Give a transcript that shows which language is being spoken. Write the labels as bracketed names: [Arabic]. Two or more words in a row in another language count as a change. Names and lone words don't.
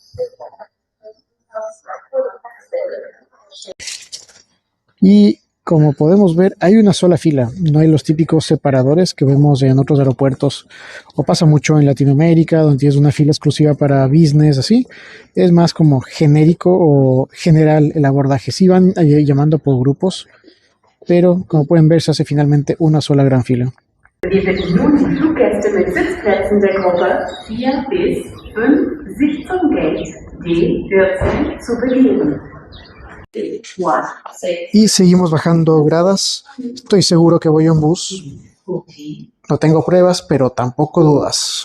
[Spanish] Y como podemos ver, hay una sola fila, no hay los típicos separadores que vemos en otros aeropuertos, o pasa mucho en Latinoamérica, donde tienes una fila exclusiva para business, así. Es más como genérico o general el abordaje. Sí van llamando por grupos, pero como pueden ver, se hace finalmente una sola gran fila. [German] Wir bitten nun die Fluggäste mit Sitzplätzen der Gruppe 4 bis 5, sich zum Gate D14 zu begeben. [Spanish] Y seguimos bajando gradas. Estoy seguro que voy en bus. No tengo pruebas, pero tampoco dudas.